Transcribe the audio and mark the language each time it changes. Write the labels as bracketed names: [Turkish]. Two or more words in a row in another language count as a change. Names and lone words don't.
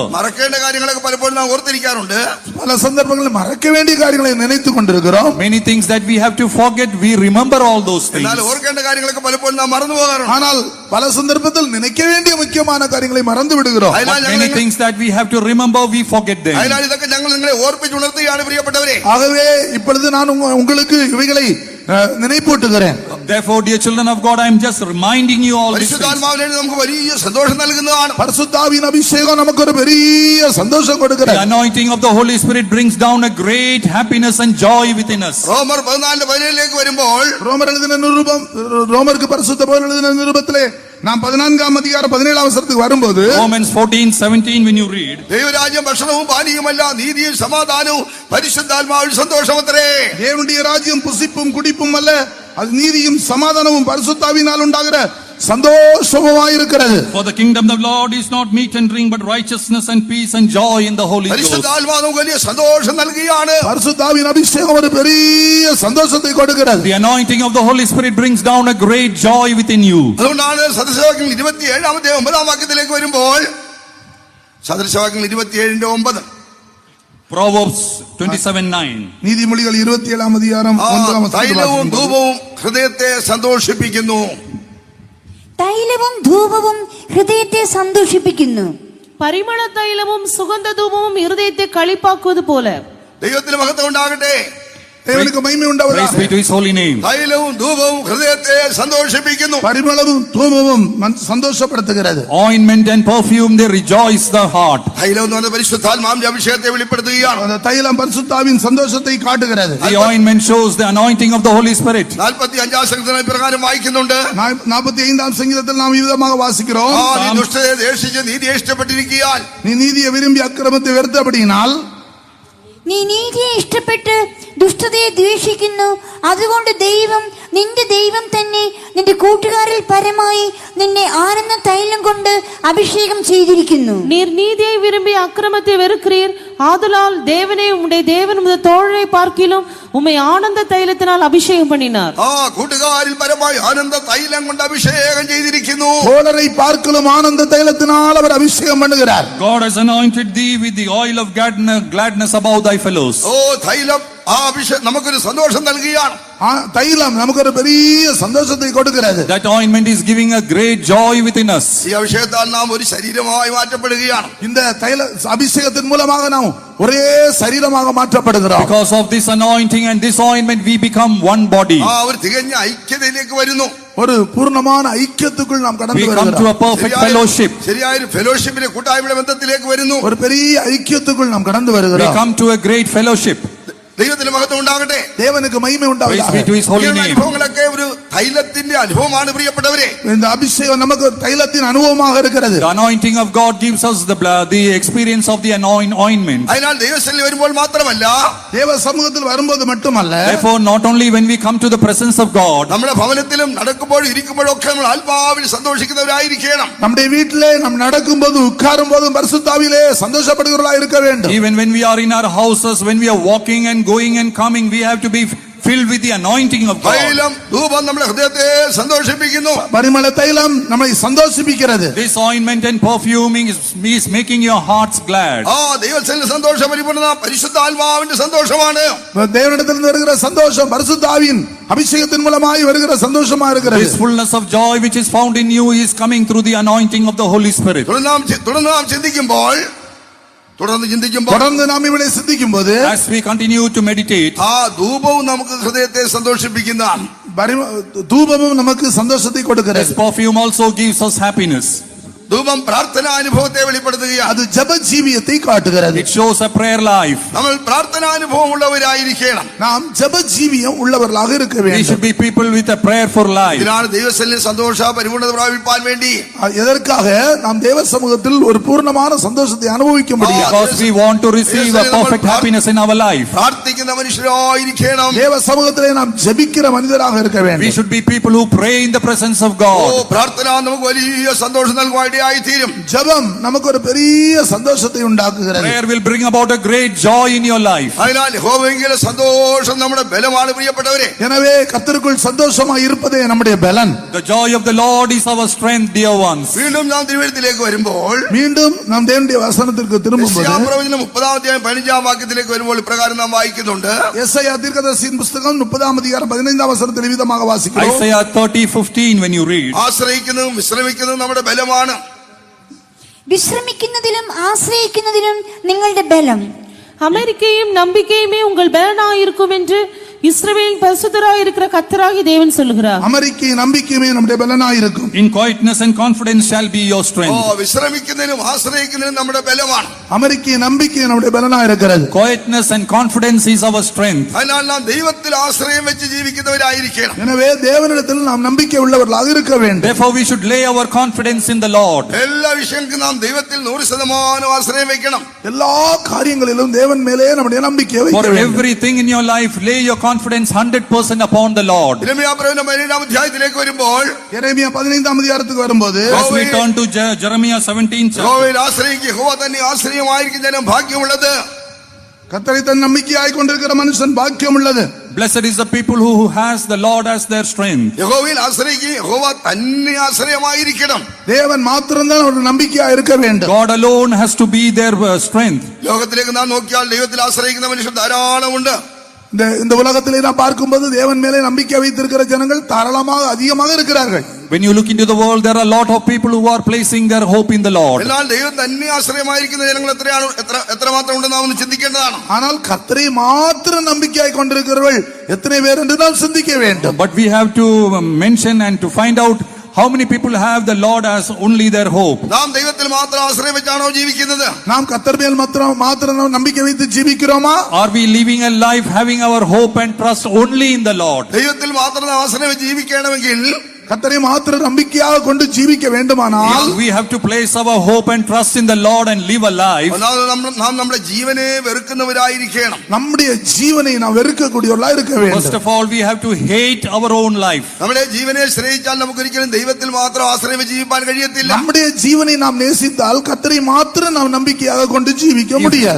[Malayalam] മറക്കേണ്ട കാര്യങ്ങളൊക്കെ പലപ്പോഴും നാം ഓർത്തിരിക്കാറുണ്ട്. [Tamil] பல சந்தர்ப்பங்களில் மறக்க வேண்டிய காரியங்களை நினைத்துக் கொண்டிருக்கிறோம். [English] Many things that we have to forget, we remember all those things. [Malayalam] എന്നാൽ ഓർക്കേണ്ട കാര്യങ്ങളൊക്കെ പലപ്പോഴും നാം മറന്നു പോകാറുണ്ട്. [Tamil] ஆனால் பல சந்தர்ப்பத்தில் நினைக்க வேண்டிய முக்கியமான காரியங்களை மறந்து விடுகிறோம். [English] Many things that we have to remember, we forget them. [Malayalam] അതിനാൽ ഇതൊക്കെ ഞങ്ങൾ നിങ്ങളെ ഓർപ്പിച്ചുണർത്തുകയാണ് പ്രിയപ്പെട്ടവരെ. [Tamil] ஆகவே இப்பொழுது நான் உங்களுக்கு இவைகளை நினைப்பூட்டுகிறேன். [English] Therefore, dear children of God, I am just reminding you all these things. [Malayalam] പരിശുദ്ധാത്മാവിനെ നമുക്ക് വലിയ സന്തോഷം നൽകുന്നതാണ്. [Tamil] பரிசுத்தாவின் அபிஷேகம் நமக்கு ஒரு பெரிய சந்தோஷம் கொடுக்கிறது. [English] The anointing of the Holy Spirit brings down a great happiness and joy within us. [Malayalam] റോമർ 14:17 വരുമ്പോൾ [Tamil] ரோமருக்கு பரிசுத்த பவுல் எழுதின நிருபத்திலே நாம் 14ஆம் அதிகாரம் 17ஆம் வசனத்துக்கு வரும்போது [English] Romans 14:17 when you read, [Malayalam] ദൈവരാജ്യം ഭക്ഷണവും പാനീയവുമല്ല, നീതിയും സമാധാനവും പരിശുദ്ധാത്മാവിൽ സന്തോഷമത്രേ. [Tamil] தேவனுடைய ராஜ்யம் புசிப்பும் குடிப்பும் அல்ல, அது நீதியும் சமாதானமும் பரிசுத்தாவினால் உண்டாகிற சந்தோஷமுமாய் இருக்கிறது. [English] for the kingdom of the Lord is not meat and drink, but righteousness and peace and joy in the Holy Ghost. [Malayalam] പരിശുദ്ധാത്മാവ് നമുക്ക് വലിയ സന്തോഷം നൽകുകയാണ്. [Tamil] பரிசுத்தாவின் அபிஷேகம் ஒரு பெரிய சந்தோஷத்தை கொடுக்கிறது. [English] The anointing of the Holy Spirit brings down a great joy within you. [Malayalam] അതുകൊണ്ടാണ് സദൃശവാക്യങ്ങൾ 27-ാമത്തെ 9-ാം വാക്യത്തിലേക്ക് വരുമ്പോൾ സദൃശവാക്യങ്ങൾ 27:9 [English] Proverbs 27:9. [Tamil] நீதிமொழிகள் 27ஆம் அதிகாரம் 1ஆம் வசனம். [Malayalam] തൈലവും ധൂപവും ഹൃദയത്തെ സന്തോഷിപ്പിക്കുന്നു. തൈലവും ധൂപവും ഹൃദയത്തെ സന്തോഷിപ്പിക്കുന്നു. പരിമള തൈലവും സുഗന്ധ ധൂപവും ഹൃദയത്തെ കളിപ്പാക്കുவது போல. ദൈവത്തിന് മഹത്വം ഉണ്ടാകട്ടെ. [Tamil] தேவனுக்கு மகிமை [English] Praise [Tamil] உண்டாவதாக. [English] be to his holy name. [Malayalam] തൈലവും ധൂപവും ഹൃദയത്തെ സന്തോഷിപ്പിക്കുന്നു. [Tamil] பரிமளமும் தூபமும் சந்தோஷப்படுத்துகிறது. [English] Ointment and perfume, they rejoice the heart. [Malayalam] തൈലം എന്ന് പറഞ്ഞ പരിശുദ്ധാത്മാവിന്റെ അഭിഷേകത്തെ വെളിപ്പെടുത്തുകയാണ്. [Tamil] அந்த தைலம் பரிசுத்தாவின் சந்தோஷத்தை காட்டுகிறது. [English] The ointment shows the anointing of the Holy Spirit. [Malayalam] 45-ാം സംഗീതത്തിൽ പ്രകാരം വായിക്കുന്നുണ്ട്. [Tamil] 45ஆம் சங்கீதத்தில் நாம் விதமாக வாசிக்கிறோம். [Malayalam] നീ ദുഷ്ടതയെ ദേഷിച്ച് നീതിയെ ഇഷ്ടപ്പെട്ടിരിക്കുകയാൽ [Tamil] நீ நீதியை விரும்பி அக்கிரமத்தை வெறுத்தபடியினால் [Malayalam] നീ നീതിയെ ഇഷ്ടപ്പെട്ട് ദുഷ്ടതയെ ദ്വേഷിക്കുന്നു. അതുകൊണ്ട് ദൈവം നിന്റെ ദൈവം തന്നെ നിന്റെ കൂട്ടുകാരിൽ പരമായി നിന്നെ ആനന്ദ തൈലം കൊണ്ട് അഭിഷേകം ചെയ്തിരിക്കുന്നു. [Tamil] நீர் நீதியை விரும்பி அக்கிரமத்தை வெறுக்கிறீர், ஆதலால் தேவனே உம்முடைய தேவன் உமது தோழரை பார்க்கிலும் உம்மை ஆனந்த தைலத்தினால் அபிஷேகம் பண்ணினார். [Malayalam] കൂട്ടുകാരിൽ പരമായി ആനന്ദ തൈലം കൊണ്ട് അഭിഷേകം ചെയ്തിരിക്കുന്നു. [Tamil] தோழரை பார்க்கலும் ஆனந்த தைலத்தினால் அவர் அபிஷேகம் பண்ணுகிறார். [English] God has anointed thee with the oil of gladness above thy fellows. [Malayalam] തൈലം നമുക്കൊരു സന്തോഷം നൽകുകയാണ്. [Tamil] தைலம் நமக்கு ஒரு பெரிய சந்தோஷத்தை கொடுக்கிறது. [English] That ointment is giving a great joy within us. [Malayalam] ഈ അഭിഷേകത്താൽ നാം ഒരു ശരീരമായി മാറ്റപ്പെടുകയാണ്. [Tamil] இந்த தைல அபிஷேகத்தின் மூலமாக நாம் ஒரே சரீரமாக மாற்றப்படுகிறோம். [English] Because of this anointing and this ointment, we become one body. [Malayalam] ഒരു തികഞ്ഞ ഐക്യതയിലേക്ക് വരുന്നു. [Tamil] ஒரு பூர்ணமான ஐக்கியத்துக்குள் நாம் கடந்து [English] We come to a [Tamil] வருகிறோம். [English] perfect fellowship. [Malayalam] ശരിയായ ഫെലോഷിപ്പിലെ കൂട്ടായ്മയുടെ ബന്ധത്തിലേക്ക് വരുന്നു. [Tamil] ஒரு பெரிய ஐக்கியத்துக்குள் நாம் கடந்து [English] We [Tamil] வருகிறோம். [English] come to a great fellowship. [Malayalam] ദൈവത്തിന് മഹത്വം ഉണ്ടാകട്ടെ. [Tamil] தேவனுக்கு மகிமை [English] Praise be [Tamil] உண்டாவதாக. [English] to his holy name. [Malayalam] അനുഭവങ്ങളൊക്കെ ഒരു തൈലത്തിന്റെ അനുഭവമാണ് പ്രിയപ്പെട്ടവരെ. [Tamil] இந்த அபிஷேகம் நமக்கு தைலத்தின் அனுபவமாக இருக்கிறது. [English] The anointing of God gives us the experience of the ointment. [Malayalam] അതിനാൽ ദൈവസന്നിധിയിൽ വരുമ്പോൾ മാത്രമല്ല, [Tamil] தேவ சமூகத்தில் வரும்போது மட்டுமல்ல, [English] Therefore, not only when we come to the presence of God, [Malayalam] നമ്മുടെ ഭവനത്തിലും നടക്കുമ്പോഴും ഇരിക്കുമ്പോഴും ഒക്കെ നമ്മൾ ആത്മാവിൽ സന്തോഷിക്കുന്നവരായിരിക്കണം. [Tamil] நம்முடைய வீட்டிலே நாம் நடக்கும்போது உட்காரும் போதும் பரிசுத்தாவிலே சந்தோஷப்படுகிறவர்களாக இருக்க வேண்டும். [English] even when we are in our houses, when we are walking and going and coming, we have to be filled with the anointing of God. [Malayalam] തൈലം ധൂപം നമ്മുടെ ഹൃദയത്തെ സന്തോഷിപ്പിക്കുന്നു. [Tamil] பரிமள தைலம் நம்மை சந்தோஷிப்பிக்கிறது. [English] This ointment and perfuming is making your hearts glad. [Malayalam] ദൈവസന്നിധിയിൽ സന്തോഷം പരിപൂർണ്ണ പരിശുദ്ധാത്മാവിന്റെ സന്തോഷമാണ്. [Tamil] தேவனிடத்திலிருந்து வருகிற சந்தோஷம் பரிசுத்தாவின் அபிஷேகத்தின் மூலமாய் வருகிற சந்தோஷமா இருக்கிறது. [English] This fullness of joy which is found in you is coming through the anointing of the Holy Spirit. [Malayalam] തുടർന്ന് നാം ചിന്തിക്കുമ്പോൾ [Tamil] தொடர்ந்து நாம் இவளை சிந்திக்கும்போது, [English] As we continue to meditate, [Malayalam] ധൂപവും നമുക്ക് ഹൃദയത്തെ സന്തോഷിപ്പിക്കുന്നതാണ്. [Tamil] தூபமும் நமக்கு சந்தோஷத்தை [English] this [Tamil] கொடுக்கிறது. [English] perfume also gives us happiness. [Malayalam] ധൂപം പ്രാർത്ഥനാ അനുഭവത്തെ വെളിപ്പെടുത്തുകയാണ്. [Tamil] அது ஜெப ஜீவியத்தை காட்டுகிறது. [English] It shows a prayer life. [Malayalam] നമ്മൾ പ്രാർത്ഥനാനുഭവം ഉള്ളവരായിരിക്കണം. [Tamil] நாம் ஜெப ஜீவியம் உள்ளவர்களாக இருக்க [English] We [Tamil] வேண்டும். [English] should be people with a prayer for life. [Malayalam] ഇതിനാണ് ദൈവസന്നിധിയിൽ സന്തോഷ പരിപൂർണ്ണത പ്രാപിപ്പാൻ വേണ്ടി [Tamil] எதற்காக நாம் தேவ சமூகத்தில் ஒரு பூர்ணமான சந்தோஷத்தை அனுபவிக்க முடியும். [English] Because we want to receive a perfect happiness in our life. [Malayalam] പ്രാർത്ഥിക്കുന്ന മനുഷ്യരായിരിക്കണം. [Tamil] தேவ சமூகத்திலே நாம் ஜெபிக்கிற மனிதராக இருக்க [English] We [Tamil] வேண்டும். [English] should be people who pray in the presence of God. [Malayalam] പ്രാർത്ഥന നമുക്ക് വലിയ സന്തോഷം നൽകുവാൻ ഇടയായിത്തീരും. [Tamil] ஜெபம் நமக்கு ஒரு பெரிய சந்தோஷத்தை உண்டாக்குகிறது. [English] Prayer will bring about a great joy in your life. [Malayalam] അതിനാൽ യഹോവയെങ്കിലെ സന്തോഷം നമ്മുടെ ബലമാണ് പ്രിയപ്പെട്ടവരെ. [Tamil] எனவே கர்த்தருக்குள் சந்தோஷமாய் இருப்பதே நம்முடைய பலன். [English] The joy of the Lord is our strength, dear ones. [Malayalam] വീണ്ടും നാം തിരുവെഴുത്തിലേക്ക് വരുമ്പോൾ [Tamil] மீண்டும் நாம் தேவனுடைய வசனத்திற்கு திரும்பும்போது, [Malayalam] യെശയ്യാപ്രവചനം 30-ാം അധ്യായം 15-ാം വാക്യത്തിലേക്ക് വരുമ്പോൾ ഇപ്രകാരം നാം വായിക്കുന്നുണ്ട്. [Tamil] യെശയ്യാ தீர்க்கதரிசியின் புத்தகம் 30ஆம் அதிகாரம் 15ஆம் வசனத்தில் விதமாக வாசிக்கிறோம். [English] Isaiah 30:15 when you read. [Malayalam] ആശ്രയിക്കുന്നതും വിശ്രമിക്കുന്നതും നമ്മുടെ ബലമാണ്. വിശ്രമിക്കുന്നതിലും ആശ്രയിക്കുന്നതിലും നിങ്ങളുടെ ബലം. [Tamil] அமெரிக்கையும் நம்பிக்கையுமே உங்கள் பலனாயிருக்கும் என்று இஸ்ரவேலின் பரிசுத்தராய் இருக்கிற கர்த்தராகிய தேவன் சொல்லுகிறார். அமெரிக்க நம்பிக்கையுமே நம்முடைய பலனாய் இருக்கும். [English] In quietness and confidence shall be your strength. [Malayalam] വിശ്രമിക്കുന്നതിനും ആശ്രയിക്കുന്നതിനും നമ്മുടെ ബലമാണ്. [Tamil] அமெரிக்க நம்பிக்கை நம்முடைய பலனாய் இருக்கிறது. [English] Quietness and confidence is our strength. [Malayalam] അതിനാൽ നാം ദൈവത്തിൽ ആശ്രയം വെച്ച് ജീവിക്കുന്നവരായിരിക്കണം. [Tamil] எனவே தேவனிடத்தில் நாம் நம்பிக்கை உள்ளவர்களாக இருக்க வேண்டும். [English] Therefore we should lay our confidence in the Lord. [Malayalam] എല്ലാ വിഷയങ്ങൾക്കും നാം ദൈവത്തിൽ 100% ആശ്രയം വെക്കണം. [Tamil] எல்லா காரியங்களிலும் தேவன் மேலே நம்முடைய நம்பிக்கையை [English] For [Tamil] வைக்க வேண்டும். [English] everything in your life, lay your confidence 100% upon the Lord. [Malayalam] യിരെമ്യാ പ്രവചനം 17-ാം അധ്യായത്തിലേക്ക് വരുമ്പോൾ [Tamil] எரேமியா 15-ஆம் அதிகாரத்துக்கு வரும்போது [English] As we turn to Jeremiah 17 chapter, [Malayalam] യഹോവയിൽ ആശ്രയിക്കുക, യഹോവ തന്നെ ആശ്രയമായിരിക്കും ജനം ഭാഗ്യമുള്ളത്. [Tamil] கர்த்தரை தன் நம்பிக்கையாய் கொண்டிருக்கிற மனுஷன் பாக்கியம் உள்ளது. [English] blessed is the people who has the Lord as their strength. [Malayalam] യഹോവയിൽ ആശ്രയിക്കുക, യഹോവ തന്നെ ആശ്രയമായിരിക്കണം. [Tamil] தேவன் மாத்திரம்தான் ஒரு நம்பிக்கையா இருக்க வேண்டும். [English] God alone has to be their strength. [Malayalam] ലോകത്തിലേക്ക് നാം നോക്കിയാൽ ദൈവത്തിൽ ആശ്രയിക്കുന്ന മനുഷ്യർ ധാരാളമുണ്ട്. [Tamil] இந்த உலகத்திலே நாம் பார்க்கும்போது தேவன் மேலே நம்பிக்கை வைத்திருக்கிற ஜனங்கள் தாராளமாக அதிகமாக இருக்கிறார்கள். [English] When you look into the world, there are a lot of people who are placing their hope in the Lord. [Malayalam] എന്നാൽ ദൈവം തന്നെ ആശ്രയമായിരിക്കുന്ന ജനങ്ങൾ എത്രമാത്രം ഉണ്ടെന്ന് നാം ഒന്ന് ചിന്തിക്കേണ്ടതാണ്. [Tamil] ஆனால் கர்த்தரை மாத்திரம் நம்பிக்கையாய் கொண்டிருக்கிறவர்கள் எத்தனை பேர் என்று நாம் சிந்திக்க வேண்டும். [English] But we have to mention and to find out how many people have the Lord as only their hope. [Malayalam] നാം ദൈവത്തിൽ മാത്രം ആശ്രയം വെച്ചാണോ ജീവിക്കുന്നത്? [Tamil] நாம் கர்த்தர் மேல் மாத்திரம் நம்பிக்கை வைத்து ஜீவிக்கிறோமா? [English] Are we living a life having our hope and trust only in the Lord? [Malayalam] ദൈവത്തിൽ മാത്രം ആശ്രയം വെച്ച് ജീവിക്കണമെങ്കിൽ [Tamil] கர்த்தரை மாத்திரம் நம்பிக்கையாக கொண்டு ஜீவிக்க வேண்டுமானால் [English] we have to place our hope and trust in the Lord and live a life. [Malayalam] നാം നമ്മുടെ ജീവനെ വെറുക്കുന്നവരായിരിക്കണം. [Tamil] நம்முடைய ஜீவனை நாம் வெறுக்கக்கூடியவர்களாக இருக்க வேண்டும். [English] First of all, we have to hate our own life. [Malayalam] നമ്മുടെ ജീവനെ സ്നേഹിച്ചാൽ നമുക്ക് ഒരിക്കലും ദൈവത്തിൽ മാത്രം ആശ്രയം വെച്ച് ജീവിക്കാൻ കഴിയത്തില്ല. [Tamil] நம்முடைய ஜீவனை நாம் நேசித்தால் கர்த்தரை மாத்திரம் நாம் நம்பிக்கையாக கொண்டு ஜீவிக்க முடியாது.